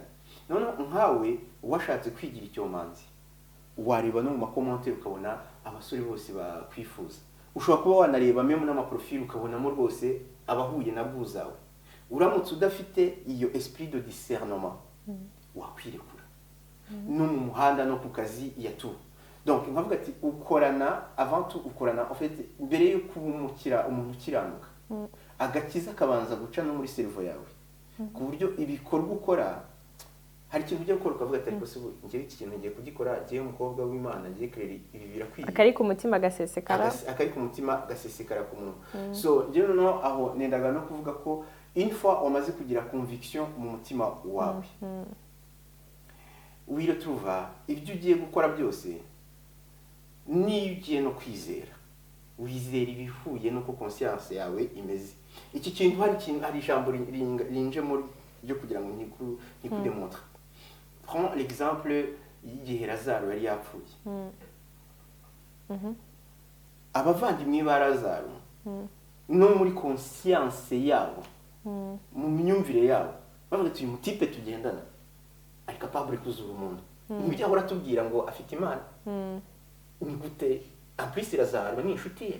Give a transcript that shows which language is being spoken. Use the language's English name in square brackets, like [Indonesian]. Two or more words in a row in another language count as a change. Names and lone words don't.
[Kinyarwanda] None nkawe washatse kwigira icyomanzi, wareba no mu makomenti ukabona abasore bose bakwifuza, ushobora kuba wanareba meme n'amaprofile ukabonamo rwose abahuye na bwuzawe. Uramutse udafite iyo [French] esprit de discernement [Kinyarwanda] wakwirekura no mu muhanda no ku kazi ya tout. Donc nkavuga ati ukorana [French] avant tout, [Kinyarwanda] ukorana [French] en fait [Kinyarwanda] mbere yo kubumukira umuntu ukiranuka, agakiza kabanza guca no muri cerveau yawe, ku buryo ibikorwa ukora hari ikintu ujya gukora ukavuga ati ariko se njye iki kintu ngiye kugikora, ngiye umukobwa w'Imana, ngiye Claire, ibi birakwiye. Akari ku mutima gasesekara, akari ku mutima gasesekara ku muntu. So njye noneho aho nendaga no kuvuga ko [French] une fois [Kinyarwanda] wamaze kugira conviction mu mutima wawe, wiretrouva ibyo ugiye gukora byose, niyo ugiye no kwizera, wizera ibihuye nuko conscience yawe imeze. Iki kintu hari ijambo rinje muri ryo kugira ngo nkikudemontre. [French] Prends l'exemple [Kinyarwanda] y'igihe Lazaro yari yapfuye. Abavandimwe ba Lazaro no muri conscience yabo, mu myumvire yabo, bavuga ati uyu mutipe tugendana ari capable kuzura umuntu. Nibyo ahora tubwira ngo afite Imana. Ni gute apisi Lazaro ni inshuti ye?